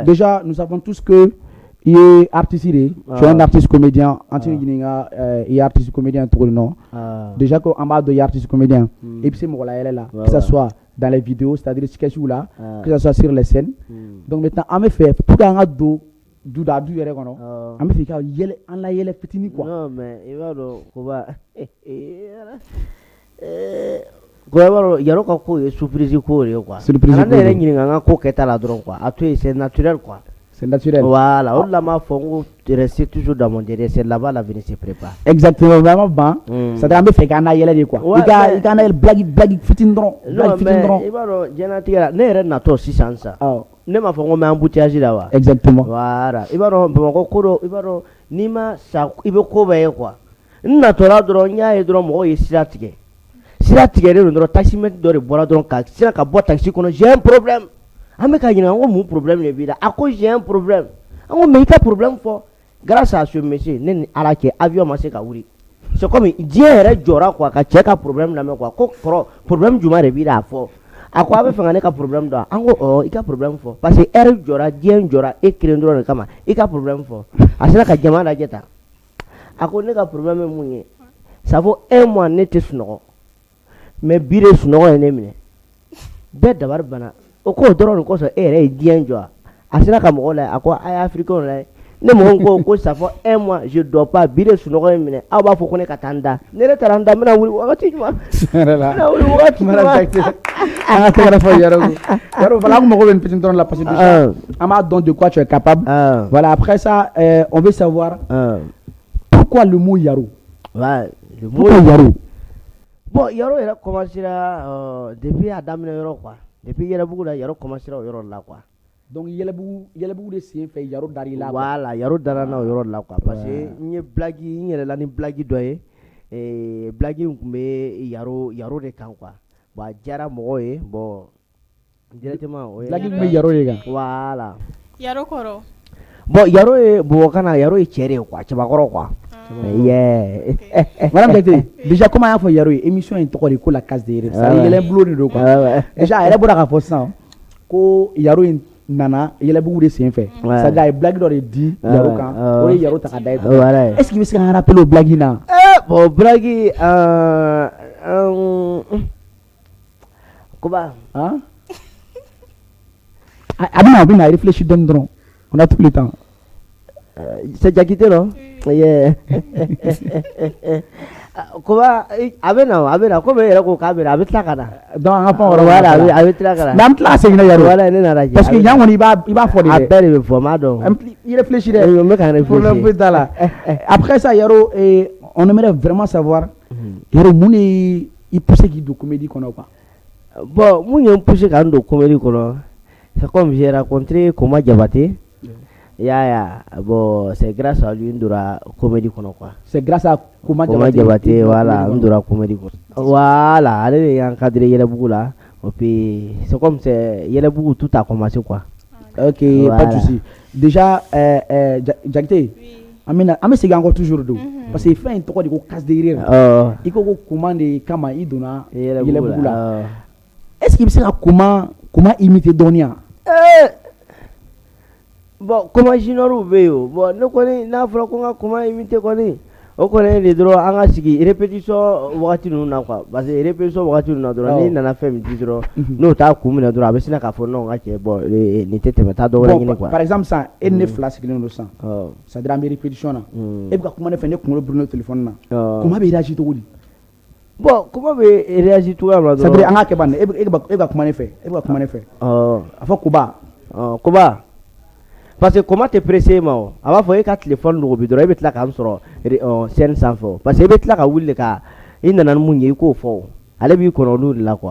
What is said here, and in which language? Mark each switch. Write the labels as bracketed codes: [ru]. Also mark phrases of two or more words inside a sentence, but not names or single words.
[fr] Déjà, nous savons tous que il est artiste, tu es un artiste comédien, il est artiste comédien tout le nom. Déjà qu'en bas de artiste comédien, et puis c'est moi là, que ce soit dans les vidéos, c'est-à-dire sketch ou là, que ce soit sur les scènes. Donc maintenant, on me fait pour qu'on a du [bm] yɛrɛ kɔnɔ an bɛ fɛ ka yɛlɛ an la yɛlɛ fitinin quoi. Non mais i b'a dɔn Koba Koba Yaro ka ko ye surprise ko de quoi. Surprise ko. An yɛrɛ ɲininka an ka ko kɛta la dɔrɔn quoi. A to yen [fr] c'est naturel quoi. C'est naturel. Voilà, on l'a m'a [bm] fɔ ko [fr] rester toujours dans mon derrière, c'est là-bas l'avenir se prépare. Exactement, vraiment ban. [bm] C'est-à-dire an bɛ fɛ k'an la yɛlɛ de quoi. I ka na yɛlɛ blague fitinin dɔrɔn. Non mais i b'a dɔn diɲɛlatigɛ la ne yɛrɛ natɔ sisan sa. Ne m'a fɔ ko n bɛ embouteillage la wa. [fr] Exactement. [bm] Voilà, i b'a dɔn Bamakɔ ko dɔ i b'a dɔn n'i ma sa i bɛ ko bɛɛ ye quoi. N natɔla dɔrɔn n y'a ye dɔrɔn mɔgɔw ye sira tigɛ. Sira tigɛlen don dɔrɔn taximètre dɔ de bɔra dɔrɔn ka sira ka bɔ taxi kɔnɔ [fr] j'ai un problème. [bm] An bɛ ka ɲininka n ko mun problème de b'i la a ko [fr] j'ai un problème. [bm] An ko mais i ka problème fɔ [fr] grâce à ce monsieur [bm] ne ni Ala cɛ avion ma se ka wuli. [fr] C'est comme [bm] diɲɛ yɛrɛ jɔra quoi ka cɛ ka problème lamɛn quoi ko kɔrɔ problème jumɛn de b'i la a fɔ. A ko a bɛ fɛ ka ne ka problème dɔn an ko i ka problème fɔ [fr] parce que heure [bm] jɔra diɲɛ jɔra e kelen dɔrɔn de kama i ka problème fɔ a sera ka jama lajɛ tan a ko ne ka problème ye mun ye [fr] ça vaut 1 mois [bm] ne tɛ sunɔgɔ mais bi de sunɔgɔ ye ne minɛ bɛɛ dabari banna o k'o dɔrɔn de kosɔn e yɛrɛ ye diɲɛ jɔ a sera ka mɔgɔ lajɛ a ko a ye africain lajɛ ne mɔgɔ ko [fr] ça fait 1 mois je dors pas [bm] bi de sunɔgɔ ye minɛ aw b'a fɔ ko ne ka taa n da ne yɛrɛ taara n da n bɛna wuli wagati jumɛn n bɛna wuli wagati jumɛn. An ka tɛgɛrɛ fɔ Yaro voilà an mago bɛ nin fitinin dɔrɔn la [fr] parce que déjà [bm] an b'a dɔn [fr] de quoi tu es capable. Voilà après ça on veut savoir pourquoi le mot Yaro. Ouais, le mot Yaro. [bm] Bon Yaro yɛrɛ [fr] commencera depuis [bm] a daminɛ yɔrɔ [fr] quoi depuis [bm] Yɛrɛbugu la Yaro commencera o yɔrɔ la quoi. Donc Yɛrɛbugu de sen fɛ Yaro dar'i la. Voilà Yaro dara na o yɔrɔ la quoi [fr] parce que [bm] n ye blague n yɛrɛ la ni blague dɔ ye blague in tun bɛ Yaro de kan quoi. Bon a diyara mɔgɔw ye [fr] bon directement [bm] o ye. Blague in bɛ Yaro de kan. [fr] Voilà. [bm] Yaro kɔrɔ. Bon Yaro ye Bɔbɔkan na Yaro ye cɛ de ye quoi cɛbakɔrɔ quoi. [en] Yeah. [fr] Madame Jakite, déjà comment [bm] y'a fɔ Yaro ye émission in tɔgɔ de ko [fr] la case des rires. [bm] Ça yɛlɛ bulon de don quoi. Déjà a yɛrɛ bɔra k'a fɔ sisan ko Yaro in nana Yɛrɛbugu de sen fɛ. C'est-à-dire a ye blague dɔ de di Yaro kan o ye Yaro ta ka da ye. [fr] Est-ce qu'il [bm] bɛ se k'an rappeler o blague in na? [fr] Bon blague Koba. Hein? [bm] A bɛna [fr] réfléchir dɔrɔn on a tout le temps. C'est Jakite non? Yeah. [bm] Koba a bɛna comme e yɛrɛ ko k'a bɛna a bɛ tila ka na. Donc an ka pan yɔrɔ voilà a bɛ tila ka na. Mais an bɛ tila ka segin na Yaro. Voilà ne nana. Parce que yan kɔni i b'a fɔ de dɛ. A bɛɛ de bɛ fɔ n b'a dɔn. I réfléchis dɛ. N bɛ ka réfléchir. Problème foyi t'a la. [fr] Après ça Yaro on aimerait vraiment savoir Yaro [bm] mun de i poussé k'i don comédie kɔnɔ quoi. Bon mun ye n poussé ka n don comédie kɔnɔ [fr] c'est comme j'ai rencontré Koma Diabaté. [en] Yeah. [fr] Bon, c'est grâce à lui [bm] ndora comédie kono [fr] quoi. C'est grâce à Koma Diabaté voilà, [bm] ndora comédie kono. [fr] Voilà, allez y encadrer Yɛrɛbugu là. Et puis c'est comme c'est Yɛrɛbugu tout a commencé quoi. OK, voilà. Pas de souci. Déjà Jakite. [bm] An bɛ segin [fr] encore toujours [bm] don [fr] parce que [bm] fɛn in tɔgɔ de ko [fr] case des rires. [bm] I ko Koma de kama i donna Yɛrɛbugu la. [fr] Est-ce qu'il [bm] bɛ se ka Koma imiter dɔɔni yan? Bon Koma junior bɛ yen o bon ne kɔni n'a fɔra ko n ka Koma imiter kɔni o kɔni de dɔrɔn an ka sigi répétition wagati ninnu na quoi parce que répétition wagati ninnu na dɔrɔn n'i nana fɛn min di dɔrɔn n'o t'a kun minɛ dɔrɔn a bɛ sina k'a fɔ non n ka cɛ bon nin tɛ tɛmɛ taa dɔ wɛrɛ ɲini quoi. Par exemple sisan e ni ne fila sigilen don sisan [fr] c'est-à-dire [bm] an bɛ répétition na e bɛ ka kuma ne fɛ ne kunkolo birinen téléphone na Koma bɛ réagir cogo di? Bon Koma bɛ réagir cogoya min na dɔrɔn c'est-à-dire an ka kɛ ban e bɛ ka kuma ne fɛ a fɔ Koba. Koba [fr] parce que comment te presser [bm] ma a b'a fɔ e ka téléphone logo bi dɔrɔn e bɛ tila k'an sɔrɔ scène sanfɛ [fr] parce que [bm] e bɛ tila ka wuli ka i nana ni mun ye i k'o fɔ ale b'i kɔnɔ olu de la quoi